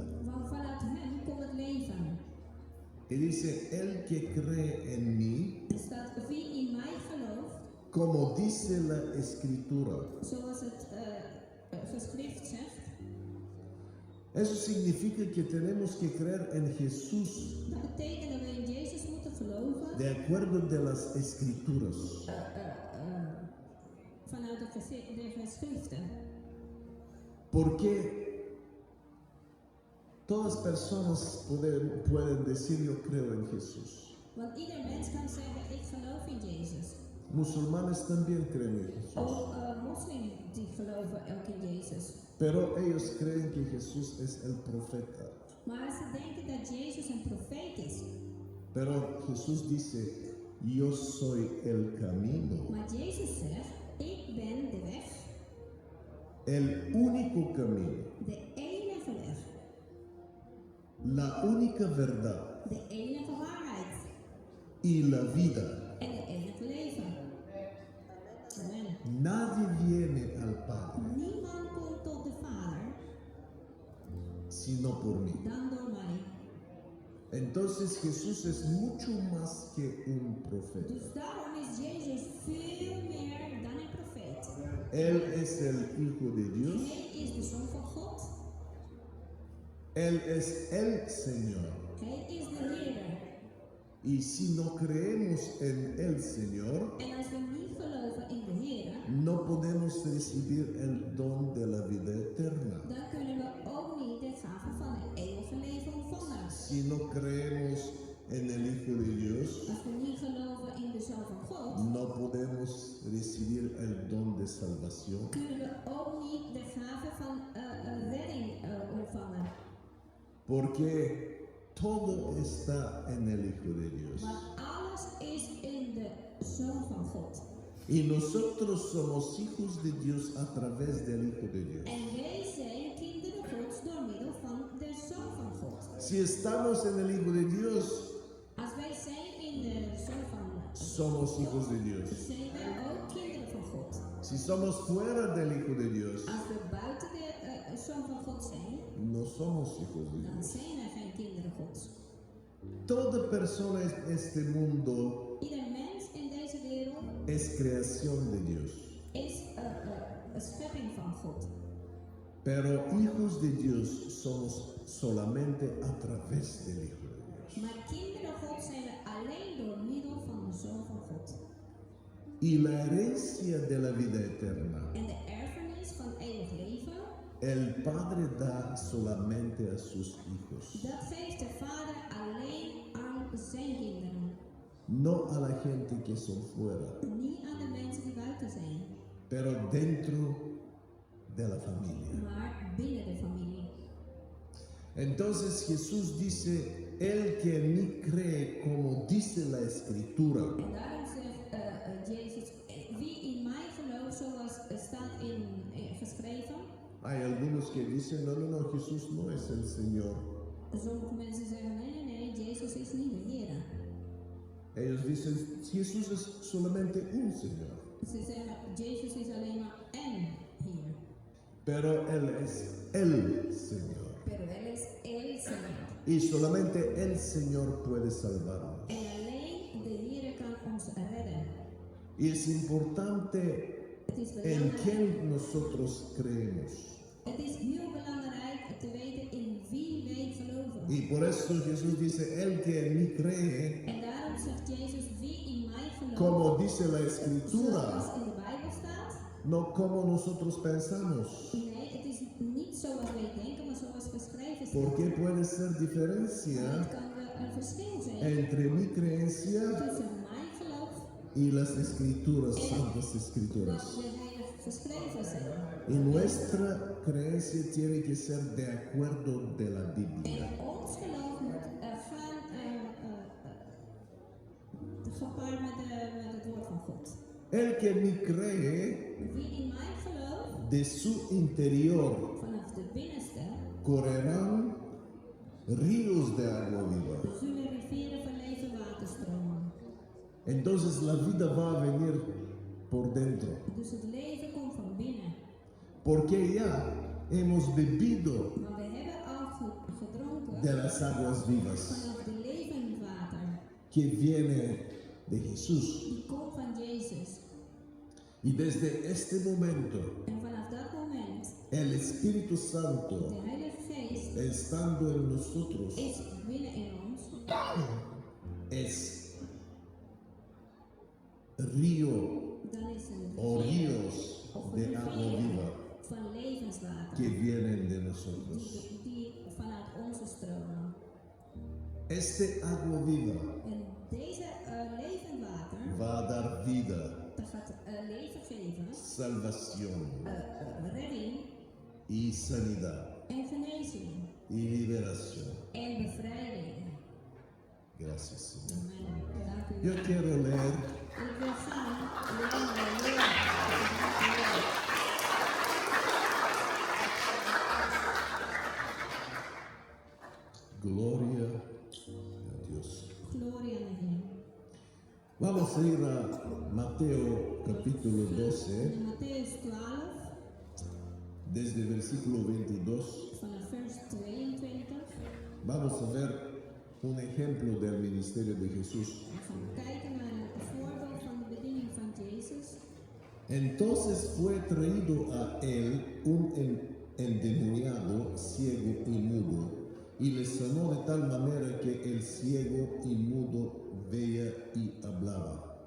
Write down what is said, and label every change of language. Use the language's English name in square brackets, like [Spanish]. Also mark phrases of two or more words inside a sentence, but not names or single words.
[Dutch] Want vanuit hem komt het leven. [Spanish] Y dice, el que cree en mí, [Dutch] Er staat, wie in mij gelooft, [Spanish] como dice la escritura. [Dutch] zoals het geschrift zegt. [Spanish] Eso significa que tenemos que creer en Jesús [Dutch] Dat betekent dat we in Jezus moeten geloven. [Spanish] de acuerdo de las escrituras. [Dutch] Vanuit de geschriften. [Spanish] Porque todas personas pueden decir yo creo en Jesús. [Dutch] Want ieder mens kan zeggen, ik geloof in Jezus. [Spanish] Musulmanes también creen en Jesús. [Dutch] Ook moslims die geloven ook in Jezus. [Spanish] Pero ellos creen que Jesús es el profeta. [Dutch] Maar ze denken dat Jezus een profeet is. [Spanish] Pero Jesús dice, yo soy el camino, [Dutch] Maar Jezus zegt, ik ben de weg, [Spanish] el único camino, [Dutch] de enige weg, [Spanish] la única verdad [Dutch] de enige waarheid [Spanish] y la vida. [Dutch] en het enige leven. Amen. [Spanish] Nadie viene al Padre [Dutch] Niemand komt tot de Vader [Spanish] sino por mí. [Dutch] dan door mij. [Spanish] Entonces Jesús es mucho más que un profeta. [Dutch] Dus daarom is Jezus veel meer dan een profeet. [Spanish] Él es el Hijo de Dios. [Dutch] Hij is de Zoon van God. [Spanish] Él es el Señor. [Dutch] Hij is de Heer. [Spanish] Y si no creemos en el Señor, [Dutch] En als we niet geloven in de Heer, [Spanish] no podemos recibir el don de la vida eterna. [Dutch] dan kunnen we ook niet de gave van het eeuwige leven ontvangen. [Spanish] Si no creemos en el Hijo de Dios, [Dutch] Als we niet geloven in de Zoon van God, [Spanish] no podemos recibir el don de salvación. [Dutch] kunnen we ook niet de gave van redding ontvangen. [Spanish] Porque todo está en el Hijo de Dios. [Dutch] Maar alles is in de Zoon van God. [Spanish] Y nosotros somos hijos de Dios a través del Hijo de Dios. [Dutch] En wij zijn kinderen Gods door middel van de Zoon van God. [Spanish] Si estamos en el Hijo de Dios, [Dutch] Als wij zijn in de Zoon van [Spanish] somos hijos de Dios. [Dutch] zijn wij ook kinderen van God. [Spanish] Si somos fuera del Hijo de Dios, [Dutch] Als we buiten de Zoon van God zijn, [Spanish] no somos hijos de [Dutch] dan [Spanish] Dios. [Dutch] zijn we geen kinderen Gods. [Spanish] Toda persona en este mundo [Dutch] Ieder mens in deze wereld [Spanish] es creación de Dios. [Dutch] is een schepping van God. [Spanish] Pero hijos de Dios somos solamente a través del Hijo de Dios. [Dutch] Maar kinderen God zijn we alleen door middel van de Zoon van God. [Spanish] Y la herencia de la vida eterna, [Dutch] En de erfenis van eeuwig leven, [Spanish] el Padre da solamente a sus hijos, [Dutch] dat geeft de Vader alleen aan zijn kinderen. [Spanish] no a la gente que son fuera, [Dutch] Niet aan de mensen die buiten zijn, [Spanish] pero dentro de la familia. [Dutch] maar binnen de familie. [Spanish] Entonces Jesús dice, el que en mí cree, como dice la Escritura, [Dutch] En daarom zegt Jezus, wie in mij gelooft, zoals staat geschreven. [Spanish] hay algunos que dicen, no, Jesús no es el Señor. [Dutch] Sommige mensen zeggen, nee, Jezus is niet de Heer. [Spanish] Ellos dicen, Jesús es solamente un Señor, [Dutch] Ze zeggen, Jezus is alleen maar één Heer. [Spanish] pero Él es el Señor. Pero Él es el Señor. Y solamente el Señor puede salvarnos. [Dutch] En alleen de Heer kan ons redden. [Spanish] Y es importante [Dutch] Het is en belangrijk, [Spanish] quién nosotros creemos. [Dutch] het is heel belangrijk te weten in wie wij geloven. [Spanish] Y por eso Jesús dice, el que en mí cree, [Dutch] En daarom zegt Jezus, wie in mij gelooft, [Spanish] como dice la [Dutch] zoals [Spanish] Escritura, [Dutch] in de Bijbel staat. [Spanish] no como nosotros pensamos. [Dutch] Nee, het is niet zoals wij denken, maar zoals geschreven staat. [Spanish] Porque puede ser diferencia [Dutch] Het kan een verschil zijn [Spanish] entre mi creencia [Dutch] tussen mijn geloof [Spanish] y las escrituras, santas [Dutch] en [Spanish] escrituras. [Dutch] wat de heilig geschreven zijn. [Spanish] Y nuestra creencia tiene que ser de acuerdo de la Biblia. [Dutch] En ons geloof moet gaan gepaard met het woord van God. [Spanish] El que en mí cree, [Dutch] Wie in mij gelooft, [Spanish] de su interior [Dutch] vanaf de binnenste, [Spanish] correrán ríos de agua viva. [Dutch] zullen rivieren van leven water stromen. [Spanish] Entonces la vida va a venir por dentro. [Dutch] Dus het leven komt van binnen. [Spanish] Porque ya hemos bebido [Dutch] Maar we hebben al gedronken [Spanish] de las aguas vivas [Dutch] vanaf de levend water. [Spanish] que viene de Jesús. [Dutch] Die komt van Jezus. [Spanish] Y desde este momento, [Dutch] En vanaf dat moment, [Spanish] el Espíritu [Dutch] de [Spanish] Santo, [Dutch] Heilige Geest [Spanish] estando en nosotros, [Dutch] is binnen in ons. [Spanish] es río [Dutch] Dan is een [Spanish] o [Dutch] rivier [Spanish] ríos [Dutch] of [Spanish] de [Dutch] een [Spanish] agua [Dutch] rivier [Spanish] viva [Dutch] van levenswater [Spanish] que vienen de nosotros. [Dutch] die vanuit onze stromen. [Spanish] Este agua viva [Dutch] En deze levend water, [Spanish] va a dar vida, [Dutch] dat gaat leven geven, [Spanish] salvación [Dutch] redding [Spanish] y sanidad [Dutch] en genezing [Spanish] y liberación. [Dutch] en bevrijding. [Spanish] Gracias, Señor. [Dutch] Amen. Dank u. [Spanish] Yo quiero leer [Dutch] Ik wil gaan leren. [Spanish] Gloria a Dios. [Dutch] Gloria aan de Heer. [Spanish] Vamos a ir a Mateo capítulo 12, [Dutch] In Matthäus 12, [Spanish] desde el versículo 22. [Dutch] vanaf vers 22. [Spanish] Vamos a ver un ejemplo del ministerio de Jesús. [Dutch] We gaan kijken naar een voorbeeld van de bediening van Jezus. [Spanish] Entonces fue traído a él un endemoniado, ciego y mudo, y le sanó de tal manera que el ciego y mudo veía y hablaba.